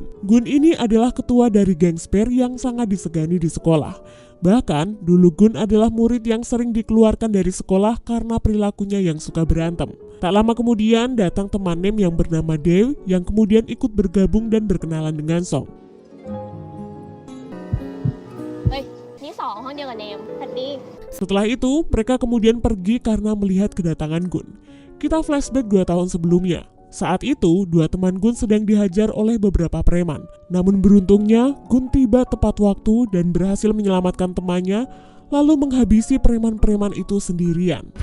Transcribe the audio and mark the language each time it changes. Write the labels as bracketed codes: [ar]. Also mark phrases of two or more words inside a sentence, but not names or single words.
[id] Gun ini adalah ketua dari geng Spare yang sangat disegani di sekolah. Bahkan, dulu Gun adalah murid yang sering dikeluarkan dari sekolah karena perilakunya yang suka berantem. Tak lama kemudian, datang teman Nem yang bernama Dew yang kemudian ikut bergabung dan berkenalan dengan Song. [th] นี่สองห้องเดียวกับเนมสวัสดี [id] Setelah itu, mereka kemudian pergi karena melihat kedatangan Gun. Kita flashback 2 tahun sebelumnya. Saat itu, dua teman Gun sedang dihajar oleh beberapa preman. Namun beruntungnya, Gun tiba tepat waktu dan berhasil menyelamatkan temannya, lalu menghabisi preman-preman itu sendirian.